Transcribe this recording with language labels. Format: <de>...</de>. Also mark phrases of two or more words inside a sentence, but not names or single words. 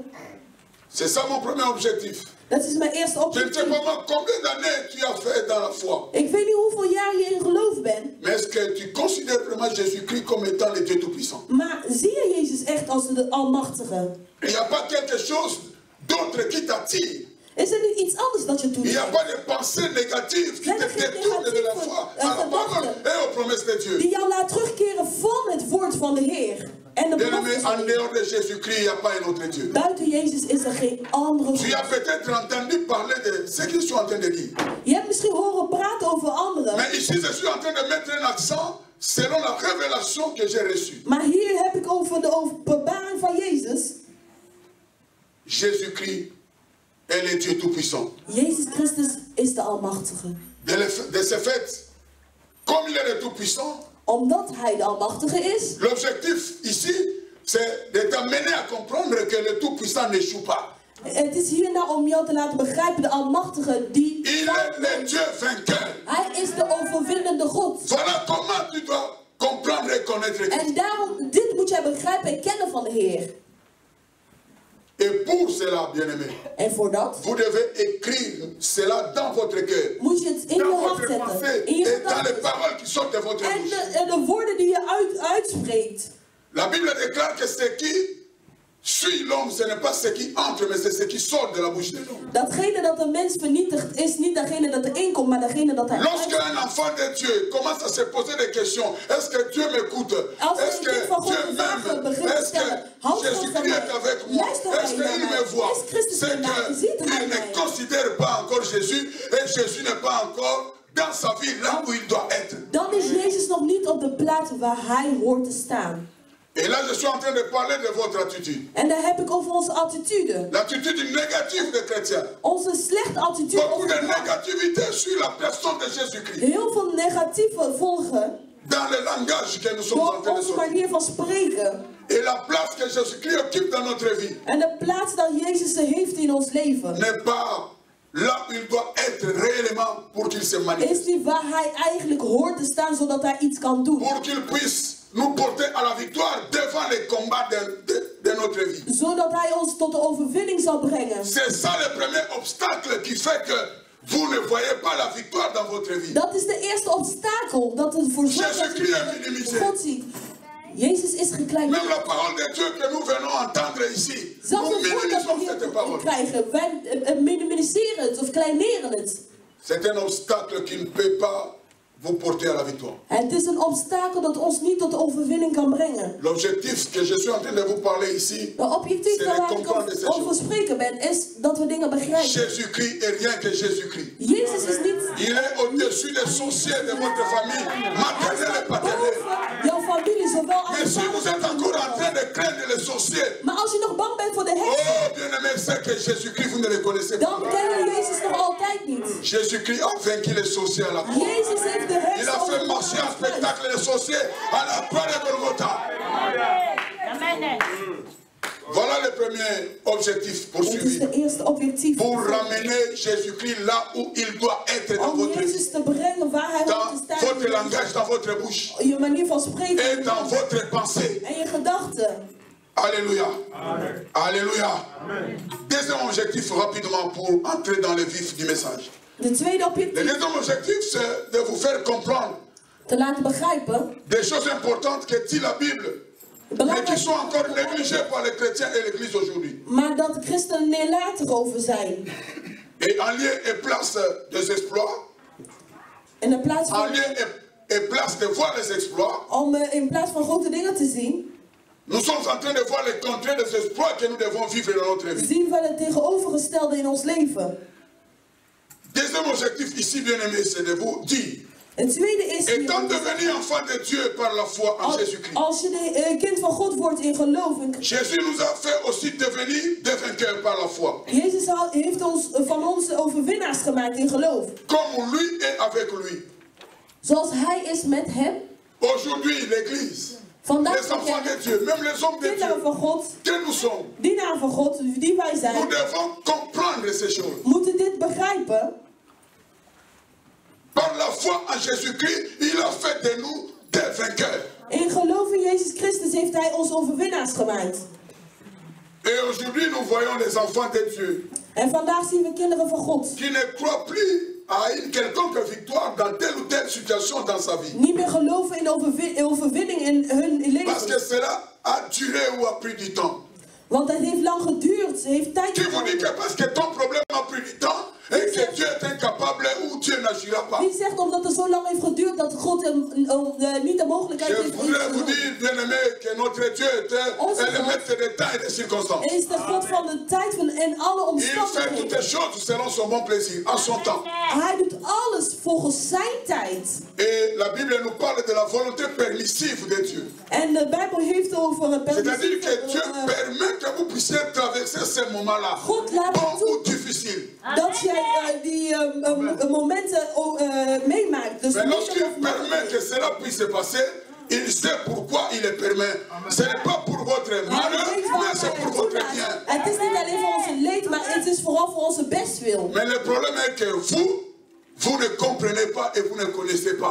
<fr>C'est ça mon premier objectif.</fr> <nl>dat is mijn eerste</nl> <fr>Je ne sais</fr> <nl>objectief.</nl> <fr>pas moi combien d'années tu as fait dans la foi.</fr> <nl>Ik weet niet hoeveel jaar je in geloof bent,</nl> <fr>Mais est-ce que tu considères vraiment Jésus-Christ comme étant le Dieu Tout-Puissant?</fr> <nl>maar zie je Jezus echt als de Almachtige?</nl> <fr>Il n'y a pas quelque chose d'autre qui t'attire.</fr> <nl>Is er niet iets anders dat je</nl> <fr>Il n'y a</fr> <nl>toetrekt?</nl> <fr>pas de pensées négatives qui te détournent de la foi à la parole et aux promesses de Dieu.</fr> <nl>Die jou laat terugkeren van het woord van de Heer. En de</nl> <fr>Bien-aimé,</fr> <nl>beloftes van</nl> <fr>en</fr> <nl>de Heer.</nl> <fr>dehors de Jésus-Christ, il n'y a pas un autre Dieu.</fr> <nl>Buiten Jezus is er geen andere</nl> <fr>Tu as</fr> <nl>God.</nl> <fr>peut-être entendu parler de ce qu'ils sont en train de dire.</fr> <nl>Je hebt misschien horen praten over anderen.</nl> <fr>Mais ici, je suis en train de mettre un accent selon la révélation que j'ai reçue.</fr> <nl>Maar hier heb ik over de openbaring van Jezus.</nl> <fr>Jésus-Christ est le Dieu Tout-Puissant.</fr> <nl>Jezus Christus is de Almachtige.</nl> <fr>De ce fait, comme il est le Tout-Puissant,</fr> <nl>Omdat Hij de Almachtige is,</nl> <fr>l'objectif ici, c'est de t'amener à comprendre que le Tout-Puissant n'échoue pas.</fr> <nl>het is hierna om jou te laten begrijpen, de Almachtige, die...</nl> <fr>Il est le Dieu vainqueur.</fr> <nl>Hij is de overwinnende God.</nl> <fr>Voilà comment tu dois comprendre et connaître Christ.</fr> <nl>En daarom, dit moet jij begrijpen en kennen van de Heer.</nl> <fr>Et pour cela, bien-aimé,</fr> <nl>En voor dat</nl> <fr>vous devez écrire cela dans votre cœur,</fr> <nl>moet je het in je</nl> <fr>dans</fr> <nl>hart</nl> <fr>votre pensée</fr> <nl>zetten. In je</nl> <fr>et dans les</fr> <nl>gedachten.</nl> <fr>paroles qui sortent de votre</fr> <nl>En</nl> <fr>bouche.</fr> <nl>de woorden die je uitspreekt.</nl> <fr>La Bible déclare que ce qui suit l'homme, ce n'est pas ce qui entre, mais c'est ce qui sort de la bouche de l'homme.</fr> <nl>Datgene dat een mens vernietigt, is niet degene dat erin komt, maar degene dat hij</nl> <fr>Lorsque</fr> <nl>uitspreekt.</nl> <fr>un enfant de Dieu commence à se poser des questions, est-ce que Dieu m'écoute?</fr> <nl>Als</nl> <fr>Est-ce</fr> <nl>een</nl> <fr>que</fr> <nl>kind van God</nl> <fr>Dieu</fr> <nl>de vraag</nl> <fr>m'aime?</fr> <nl>begint te</nl> <fr>Est-ce</fr> <nl>stellen,</nl> <fr>que</fr> <nl>houdt God van</nl> <fr>Jésus-Christ</fr> <nl>mij?</nl> <fr>est avec moi?</fr> <nl>Luistert</nl> <fr>Est-ce</fr> <nl>hij naar</nl> <fr>qu'il</fr> <nl>mij?</nl> <fr>me voit?</fr> <nl>Is Christus</nl> <fr>C'est</fr> <nl>bij mij? Ziet hij</nl> <fr>qu'il</fr> <nl>mij?</nl> <fr>ne considère pas encore Jésus et Jésus n'est pas encore dans sa vie là où il doit être.</fr> <nl>Dan is Jezus nog niet op de plaats waar hij hoort te staan.</nl> <fr>Et là, je suis en train de parler de votre attitude.</fr> <nl>En daar heb ik over onze attitude.</nl> <fr>L'attitude négative des chrétiens.</fr> <nl>Onze slechte attitude</nl> <fr>Beaucoup</fr> <nl>over</nl> <fr>de</fr> <nl>God.</nl> <fr>négativité sur la personne de Jésus-Christ.</fr> <nl>Heel veel negatieve volgen</nl> <fr>Dans le langage que nous sommes en</fr> <nl>door</nl> <fr>train de</fr> <nl>onze</nl> <fr>sortir.</fr> <nl>manier van spreken.</nl> <fr>Et la place que Jésus-Christ occupe dans notre vie</fr> <nl>En de plaats dat Jezus ze heeft in ons leven.</nl> <fr>n'est pas là où il doit être réellement pour qu'il se</fr> <nl>Is</nl> <fr>manifeste.</fr> <nl>niet waar hij eigenlijk hoort te staan zodat hij iets kan doen.</nl> <fr>Pour qu'il puisse nous porter à la victoire devant les combats de notre vie.</fr> <nl>Zodat hij ons tot de overwinning zal brengen.</nl> <fr>C'est ça le premier obstacle qui fait que vous ne voyez pas la victoire dans votre vie.</fr> <nl>Dat is de eerste obstakel dat het voor zorgt dat</nl> <fr>Jésus-Christ est minimisé.</fr> <nl>je God ziet. Jezus is gekleind.</nl> <fr>Même la parole de Dieu que nous venons entendre ici,</fr> <nl>Zelfs</nl> <fr>nous</fr> <nl>het woord dat</nl> <fr>minimisons</fr> <nl>we</nl> <fr>cette</fr> <nl>hier</nl> <fr>parole.</fr> <nl>krijgen, wij minimaliseren het of kleineren het.</nl> <fr>C'est un obstacle qui ne peut pas vous porter à la victoire.</fr> <nl>Het is een obstakel dat ons niet tot de overwinning kan brengen.</nl> <fr>L'objectif que je suis en train de vous parler ici,</fr> <nl>De objectief</nl> <fr>c'est</fr> <nl>waar</nl> <fr>de</fr> <nl>ik</nl> <fr>comprendre ces</fr> <nl>over</nl> <fr>choses.</fr> <nl>spreken ben, is dat we dingen begrijpen.</nl> <fr>Jésus-Christ est rien que Jésus-Christ.</fr> <nl>Jezus is niet...</nl> <fr>Il est au-dessus des sorciers de votre famille,</fr> <nl>Hij</nl> <fr>maternelle et</fr> <nl>staat</nl> <fr>paternelle.</fr> <nl>boven jouw familie, zowel als</nl> <fr>Mais si vous êtes encore en train de craindre les sorciers,</fr> <nl>Maar als je nog bang bent voor de heks,</nl> <fr>oh bien-aimé, c'est que Jésus-Christ, vous ne le connaissez</fr> <nl>dan</nl> <fr>pas.</fr> <nl>ken je Jezus nog altijd niet.</nl> <fr>Jésus-Christ a vaincu les sorciers à la croix.</fr> <nl>Jezus heeft de heks</nl> <fr>Il a fait marcher un spectacle des sorciers à la croix de Golgotha. Amen. Voilà le premier objectif</fr> <nl>Dit is</nl> <fr>poursuivi.</fr> <nl>de eerste objectief.</nl> <fr>Pour ramener Jésus-Christ là où il doit être dans</fr> <nl>Om</nl> <fr>votre vie.</fr> <nl>Jezus te brengen waar hij hoort te</nl> <fr>Dans</fr> <nl>staan.</nl> <fr>votre langage, dans votre bouche.</fr> <nl>Je manier van spreken.</nl> <fr>Et dans votre pensée.</fr> <nl>En je gedachten.</nl> <fr>Alléluia. Alléluia. Deuxième objectif rapidement pour entrer dans le vif du message.</fr> <nl>De tweede</nl> <fr>Le</fr> <nl>objectief.</nl> <fr>deuxième objectif, c'est de vous faire comprendre</fr> <nl>Te laten begrijpen.</nl> <fr>des choses importantes que dit la Bible, mais qui sont encore négligées par les chrétiens et l'Église aujourd'hui.</fr> <nl>Maar dat de christenen nalatig over zijn.</nl> <fr>Et en lieu et place des exploits,</fr> <nl>En in plaats</nl> <fr>en</fr> <nl>van,</nl> <fr>lieu et place de voir les exploits,</fr> <nl>om in plaats van grote dingen te zien,</nl> <fr>nous sommes en train de voir les contraires des exploits que nous devons vivre dans notre vie.</fr> <nl>zien we het tegenovergestelde in ons leven.</nl> <fr>Deuxième objectif ici, bien aimé, c'est de vous dire</fr> <nl>Het tweede is...</nl> <fr>Étant devenu enfant de Dieu par la foi en Jésus-Christ.</fr> <nl>Als je kind van God wordt in geloof.</nl> <fr>Jésus nous a fait aussi devenir des vainqueurs par la foi.</fr> <nl>Jezus heeft van ons overwinnaars gemaakt in geloof.</nl> <fr>Comme lui est avec lui.</fr> <nl>Zoals hij is met hem.</nl> <fr>Aujourd'hui, l'Église, les enfants de Dieu, même les hommes de Dieu, que nous sommes,</fr> <nl>dienaren van God, die wij zijn,</nl> <fr>nous devons comprendre ces choses.</fr> <nl>Moeten dit begrijpen.</nl> <fr>Par la foi en Jésus-Christ, il a fait de nous des vainqueurs.</fr> <nl>In geloof in Jezus Christus heeft hij ons overwinnaars gemaakt.</nl> <fr>Et aujourd'hui, nous voyons les enfants de Dieu.</fr> <nl>En vandaag zien we kinderen van God.</nl> <fr>Qui ne croient plus à une quelconque victoire dans telle ou telle situation dans sa vie.</fr> <nl>Niet meer geloven in overwinning in hun leven.</nl> <fr>Parce que cela a duré ou a pris du temps.</fr> <nl>Want het heeft lang geduurd, het heeft tijd geduurd.</nl> <fr>Qui vous dit que parce que ton problème a pris du temps et que Dieu est incapable ou Dieu n'agira pas.</fr> <nl>Wie zegt omdat het zo lang heeft geduurd dat God niet de mogelijkheid heeft.</nl> <fr>Je voudrais vous dire, bien-aimé, que notre Dieu est le maître des temps et des circonstances.</fr> <nl>Is de God van de tijd en alle omstandigheden.</nl> <fr>Il fait toutes les choses selon son bon plaisir, en son temps.</fr> <nl>Hij doet alles volgens zijn tijd.</nl> <fr>Et la Bible nous parle de la volonté permissive de Dieu.</fr> <nl>En de Bijbel heeft over het</nl> <fr>c'est-à-dire que Dieu permet que vous puissiez traverser ces moments-là, bons ou difficiles.</fr> <nl>Dat jij die momenten meemaakt. Dus</nl> <fr>mais lorsqu'il permet que cela puisse se passer, il sait pourquoi il le permet. Ce n'est pas pour votre malheur, mais c'est pour votre bien.</fr> <nl>Het is niet alleen voor onze leed, maar het is vooral voor onze bestwil.</nl> <fr>Mais le problème est que vous ne comprenez pas et vous ne connaissez pas.</fr>